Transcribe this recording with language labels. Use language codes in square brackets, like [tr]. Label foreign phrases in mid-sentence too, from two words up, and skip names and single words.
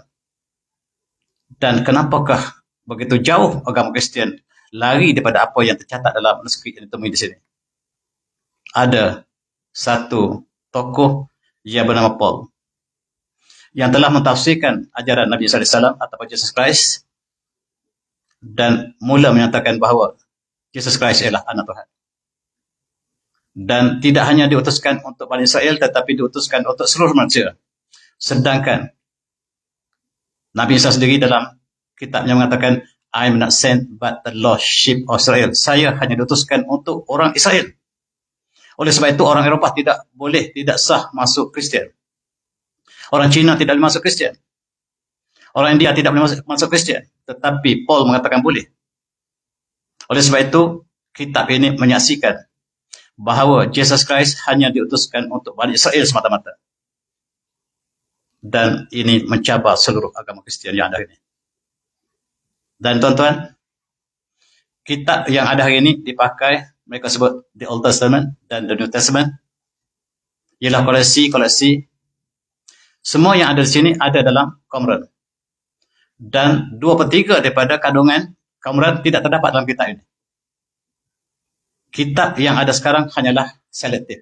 [ms] Dan kenapakah begitu jauh agama Kristian lari daripada apa yang tercatat dalam manuskrip yang ditemui di sini? Ada satu tokoh yang bernama Paul yang telah mentafsirkan ajaran Nabi SAW atau Jesus Christ dan mula menyatakan bahawa Jesus Christ ialah anak Tuhan. Dan tidak hanya diutuskan untuk Bani Israel, tetapi diutuskan untuk seluruh manusia. Sedangkan Nabi Isa sendiri dalam kitabnya mengatakan, [en] I am not sent but the lost sheep of Israel. [ms] Saya hanya diutuskan untuk orang Israel. Oleh sebab itu orang Eropah tidak sah masuk Kristian. Orang Cina tidak boleh masuk Kristian. Orang India tidak boleh masuk Kristian. Tetapi Paul mengatakan boleh. Oleh sebab itu, kitab ini menyaksikan bahawa Jesus Christ hanya diutuskan untuk Bani Israel semata-mata. Dan ini mencabar seluruh agama Kristian yang ada hari ini. Dan tuan-tuan, kitab yang ada hari ini dipakai, mereka sebut The Old Testament dan The New Testament, ialah koleksi. Semua yang ada di sini ada dalam Qumran. Dan 2/3 daripada kandungan Qumran tidak terdapat dalam kitab ini. Kitab yang ada sekarang hanyalah selektif.